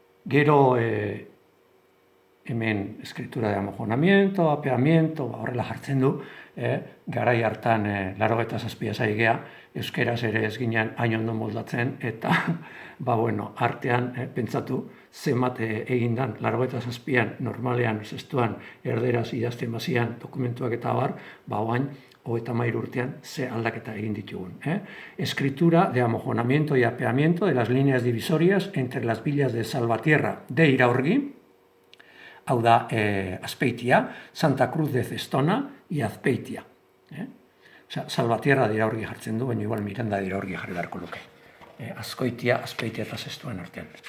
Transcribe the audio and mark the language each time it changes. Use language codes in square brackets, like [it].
[eu] Gero, hemen [es] escritura de amojonamiento, apeamiento, [eu] horrela jartzen du, garai hartan 87 zaigea, euskeraz ere ez ginen hain ondo moldatzen, eta artean pentsatu zenbat egindan 87an normalean, zestuan, erderaz idazten bazian dokumentuak eta bar, oain 33 urtean ze aldaketa egin ditugun. [es] Escritura de amojonamiento y apeamiento de las líneas divisorias entre las villas de Salvatierra de Iraurgi, [eu] hau da Azpeitia, [es] Santa Cruz de Zestona y Azpeitia. [eu] Salvatierra de Iraurgi jartzen du, baina igual Miranda de Iraurgi jarri beharko luke. Azkoitia, Azpeitia eta Zestuan artean.